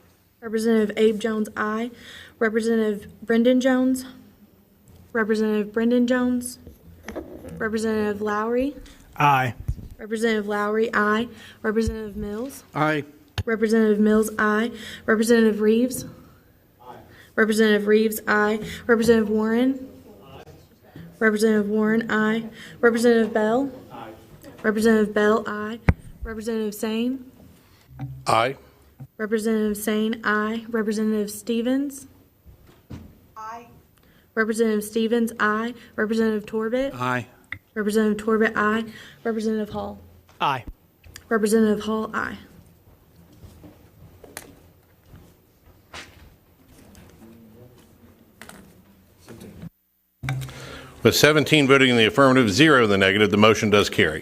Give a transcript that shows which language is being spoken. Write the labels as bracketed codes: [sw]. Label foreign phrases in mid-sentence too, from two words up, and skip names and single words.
[en] Representative Abe Jones, aye. Representative Brendan Jones. Representative Brendan Jones. Representative Lowry. Aye. Representative Lowry, aye. Representative Mills. Aye. Representative Mills, aye. Representative Reeves. Representative Reeves, aye. Representative Warren. Representative Warren, aye. Representative Bell. Representative Bell, aye. Representative Sane. Aye. Representative Sane, aye. Representative Stevens. Representative Stevens, aye. Representative Torbett. Aye. Representative Torbett, aye. Representative Hall. Aye. Representative Hall, aye. With 17 voting in the affirmative, 0 in the negative, the motion does carry.